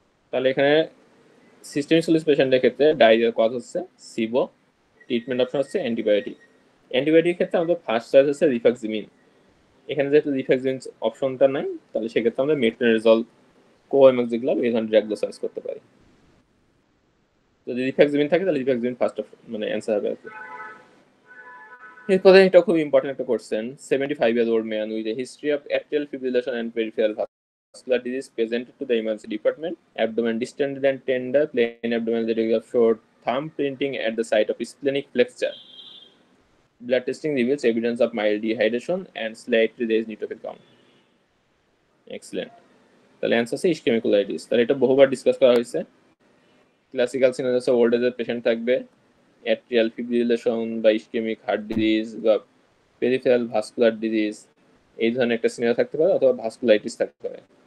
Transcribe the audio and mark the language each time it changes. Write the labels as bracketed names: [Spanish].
[Bangla] তাহলে এখানে systemic sclerosis পেশেন্টের ক্ষেত্রে ডায়রিয়ার কজ হচ্ছে সিবো, ট্রিটমেন্ট অপশন হচ্ছে অ্যান্টিবায়োটিক। অ্যান্টিবায়োটিকের ক্ষেত্রে আমাদের ফার্স্ট চয়েস হচ্ছে রিফ্যাক্সিমিন। এখানে যেহেতু রিফ্যাক্সিমিন অপশনটা নাই, তাহলে সেক্ষেত্রে আমরা মেট্রোনিডাজল, কোএমএক্সিক্লাব এই ধরনের ড্রাগগুলো সার্চ করতে পারি। যদি রিফ্যাক্সিমিন থাকে তাহলে রিফ্যাক্সিমিন ফার্স্ট অপশন, মানে অ্যান্সার হবে আর কি। এরপরে এটা খুব ইম্পর্টেন্ট একটা question: [English] 75-year-old man with a history of atrial fibrillation and peripheral vascular disease presented to the emergency department, abdomen distended and tender, plain abdomen that showed thumb printing at the site of splenic flexure. Blood testing reveals evidence of mild dehydration and slightly raised neutrophil count. Excellent. [Bangla] তাহলে answer হচ্ছে ইসকেমিকুলাইটিস। তাহলে এটা বহুবার discuss করা হয়েছে। Classical scenario হচ্ছে old এজের patient থাকবে, অ্যাট্রিয়াল ফিব্রিলেশন বা ইসকেমিক হার্ট ডিজিজ বা পেরিফেরাল ভাস্কুলার ডিজিজ, এই ধরনের একটা সিনারিও থাকতে পারে, অথবা ভাস্কুলাইটিস থাকতে পারে।